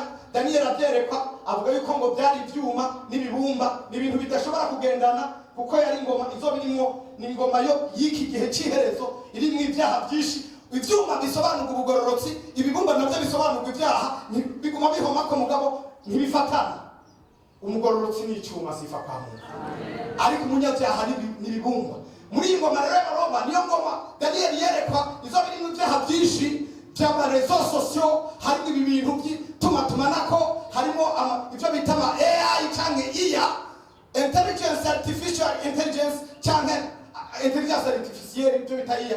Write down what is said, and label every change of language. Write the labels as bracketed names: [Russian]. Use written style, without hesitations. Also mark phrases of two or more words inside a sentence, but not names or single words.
[Rundi] Daniel abyerekwa avuga yuko ngo byari ibyuma n'ibibumba, n'ibintu bidashobora kugendana, kuko yari ingoma izo birimo ni ingoma yo y'iki gihe cy'iherezo, irimo ibyaha byinshi. Ibyuma bisobanura ubugororotsi, ibibumba nabyo bisobanura ibyaha, biguma bihoma ko mugabo ntibifatana. Umugororotsi ni icyuma, [Swahili] sifa kwa Mungu. [Rundi] Ariko umunyabyaha n'ibibumba. Muri ingoma rero y'Abaroma niyo ngoma Daniel yerekwa izo birimo ibyaha byinshi by'amarezo sosio, harimo ibi bintu by'tumatumanako, harimo ibyo bita ama AI cyangwa IA, [English] artificial intelligence [Rundi] cyangwa [French] intelligence artificielle, [Rundi] ibyo bita IA.